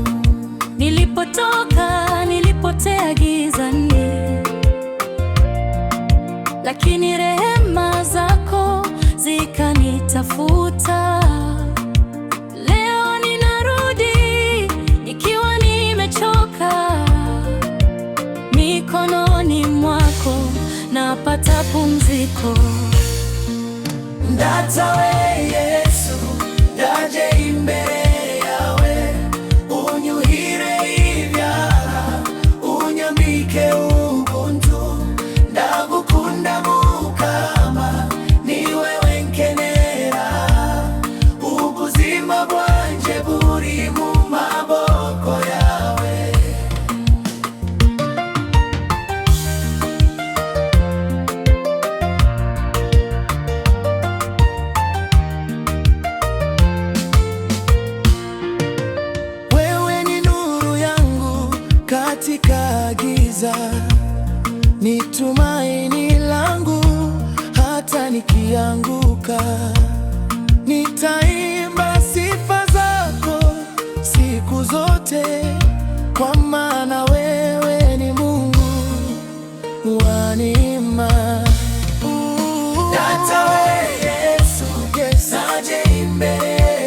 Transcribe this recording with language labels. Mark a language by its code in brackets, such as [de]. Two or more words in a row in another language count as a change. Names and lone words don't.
[sw] Nilipotoka nilipotea gizani, lakini rehema zako zikanitafuta. Leo ninarudi nikiwa nimechoka, mikononi mwako napata pumziko. [rw] Ndatawe Yesu, ndaje imbere yawe, unyuhire ibyaha, unyambike ubuntu. Ndagukunda Mukama, ni wewe nkenera, ubuzima bwanje buri mu maboko yawe. [sw] Wewe ni nuru yangu katika giza, ni tumaini langu hata nikianguka. Nitaimba sifa zako siku zote, kwa maana wewe ni Mungu wa neema. [rw] Ndatawe Yesu, ndaje imbere